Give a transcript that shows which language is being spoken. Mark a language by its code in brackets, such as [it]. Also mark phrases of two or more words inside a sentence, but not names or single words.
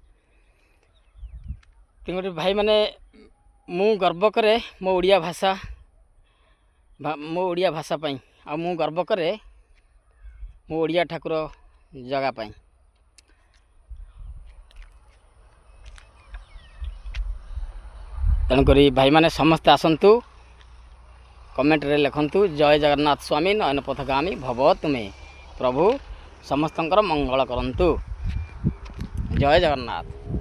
[or] ତେଣୁକରି ଭାଇ ମାନେ ମୁଁ ଗର୍ବ କରେ ମୋ ଓଡ଼ିଆ ଭାଷା ପାଇଁ ଆଉ ମୁଁ ଗର୍ବ କରେ ମୋ ଓଡ଼ିଆ ଠାକୁର ଜଗା ପାଇଁ। ତେଣୁକରି ଭାଇ ମାନେ ସମସ୍ତେ ଆସନ୍ତୁ କମେଣ୍ଟ ରେ ଲେଖନ୍ତୁ ଜୟ ଜଗନ୍ନାଥ ସ୍ୱାମୀ ନୟନ ପଥଗାମୀ ଭବ ତୁମେ ପ୍ରଭୁ ସମସ୍ତଙ୍କର ମଙ୍ଗଳ କରନ୍ତୁ। ଜୟ ଜଗନ୍ନାଥ।